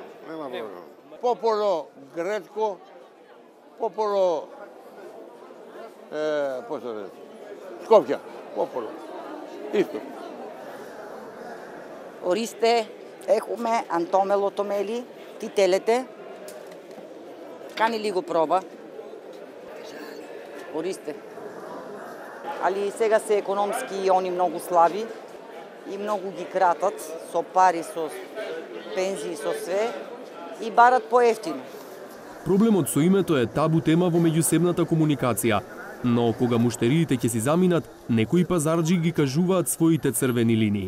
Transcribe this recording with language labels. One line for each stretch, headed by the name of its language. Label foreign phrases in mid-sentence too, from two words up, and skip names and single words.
Italian: popolo gretico,
Greek: πόπολο, πώς το λες, Σκόπια, πόπολο.
Macedonian: Исто.
Greek: Ορίστε, έχουμε αντόμελο το μέλι. Τι θέλετε? Κάνει λίγο πρόβα. Ορίστε.
Macedonian: Ali сега се економски и они много слаби и много ги кратат со пари, со пензии, со све и барат по-ефтино. Проблемот со името е табу тема во меѓусебната комуникација, но кога муштериите ќе си заминат, некои пазарџи ги кажуваат своите црвени линии.